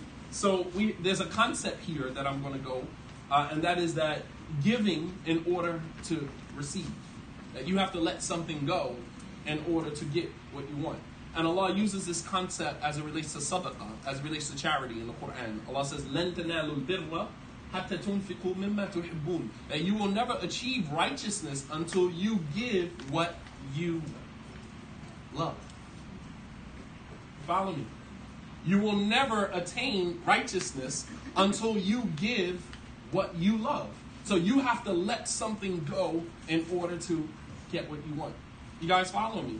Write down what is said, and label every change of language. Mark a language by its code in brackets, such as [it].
[en] So there's a concept here that I'm going to go, and that is that giving in order to receive. That you have to let something go in order to get what you want. And Allah uses this concept as it relates to sadaqah, as it relates to charity in the Quran. Allah says, [ar] لَن تَنَالُوا الْبِرَّ حَتَّى تُنْفِقُوا مِمَّا تُحِبُّونَ. [en] That you will never achieve righteousness until you give what you love. Follow me. You will never attain righteousness until you give what you love. So you have to let something go in order to get what you want. You guys follow me?